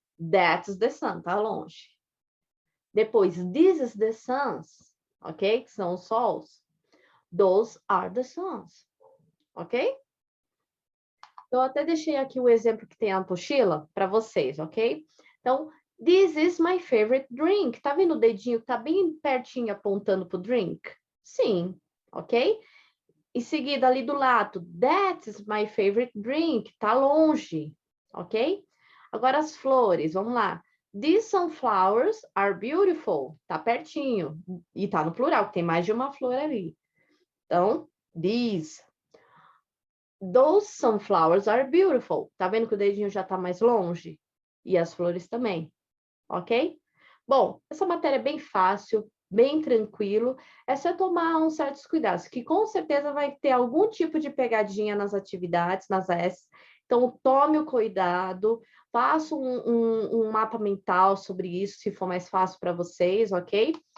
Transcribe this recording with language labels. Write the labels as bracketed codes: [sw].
[en] That's the sun, [pt] tá longe. Depois, [en] this is the suns, [pt] ok? Que são os sols. [en] Those are the suns, ok? [pt] Então, eu até deixei aqui o exemplo que tem a apostila para vocês, ok? [en] Então, this is my favorite drink. [pt] Tá vendo o dedinho que tá bem pertinho apontando pro drink? Sim, ok? Em seguida, ali do lado, [en] that is my favorite drink. [pt] Tá longe, ok? Agora as flores, vamos lá. [en] These sunflowers are beautiful. [pt] Tá pertinho. E tá no plural, que tem mais de uma flor ali. Então, these. [en] Those sunflowers are beautiful. [pt] Tá vendo que o dedinho já tá mais longe? E as flores também, ok? Bom, essa matéria é bem fácil, bem tranquilo. É só tomar uns certos cuidados, que com certeza vai ter algum tipo de pegadinha nas atividades, nas AS. Então, tome o cuidado, faça um mapa mental sobre isso, se for mais fácil para vocês, ok?